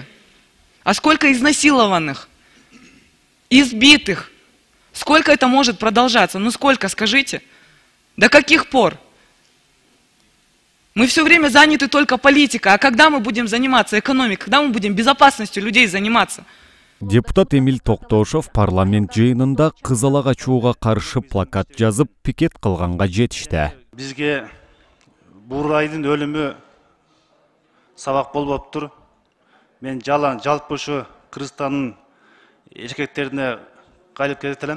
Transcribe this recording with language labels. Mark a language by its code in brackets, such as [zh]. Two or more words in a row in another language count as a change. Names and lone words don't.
[ru] А сколько изнасилованных, избитых? Сколько это может продолжаться? Ну сколько, скажите? До каких пор? Мы все время заняты только политикой. А когда мы будем заниматься экономикой? Когда мы будем безопасностью людей заниматься? [ky] Депутат Эмиль Токтошов парламент жыйынында кыз алагачууга каршы плакат жазып, пикет кылганга жетишти. Бизге Бурулайдын өлүмү сабак болуп тур. Мен жалпы ушу Кыргызстандын эркектерине кайрылып кетелем.